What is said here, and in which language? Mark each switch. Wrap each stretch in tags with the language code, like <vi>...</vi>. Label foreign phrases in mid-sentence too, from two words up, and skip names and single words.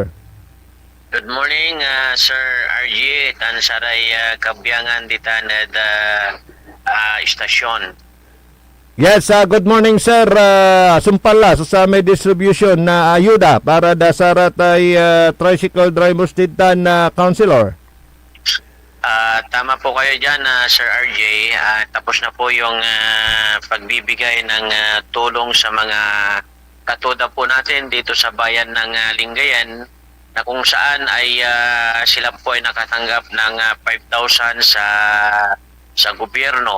<en>Good morning, Sir RG.</en> <pag>Tan saray kabyangan dita na istasyon.</pag> <en>Yes, good morning sir.</en> <pag>Sumpala sa may distribution na ayuda para dasarat ay tricycle drivers dita na councilor.</pag> <tl>Tama po kayo dyan, Sir RJ. Tapos na po yung pagbibigay ng tulong sa mga katoda po natin dito sa bayan ng Lingayen, na kung saan ay sila po ay nakatanggap ng 5,000 sa gobyerno.</tl>